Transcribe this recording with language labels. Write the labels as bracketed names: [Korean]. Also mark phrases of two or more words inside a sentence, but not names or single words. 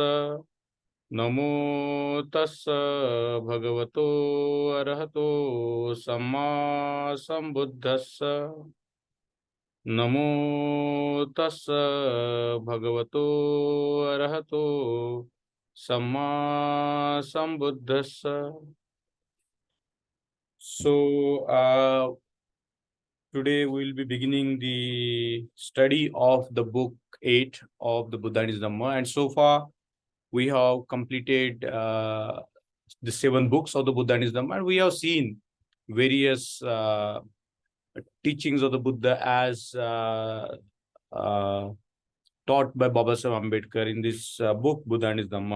[Pali] नमो तस्स भगवतो अरहतो सम्मा संबुद्धस्स। नमो तस्स भगवतो अरहतो सम्मा संबुद्धस्स। [English] Today we will be beginning the study of the book 8 of the Buddha's Dhamma, and so far we have completed the 7 books of the Buddha's Dhamma, and we have seen various teachings of the Buddha as taught by Baba Sahib Ambedkar in this book Buddha's Dhamma.